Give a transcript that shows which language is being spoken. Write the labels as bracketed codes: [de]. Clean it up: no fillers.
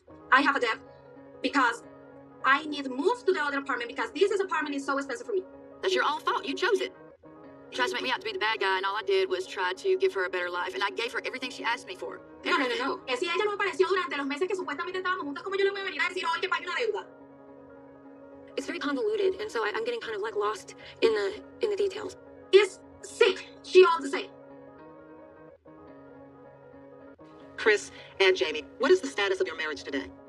[en] I have a debt because I need to move to the other apartment because this apartment is so expensive for me. That's your own fault. You chose it. You tried to make me out to be the bad guy, and all I did was try to give her a better life, and I gave her everything she asked me for. No. [es] Que si ella no apareció durante los meses que supuestamente estábamos juntas, ¿cómo yo le voy a venir a decir hoy que pague una deuda? [en] It's very convoluted, and so I'm getting kind of like lost in the details. It's sick. She all the same. Chris and Jamie, what is the status of your marriage today?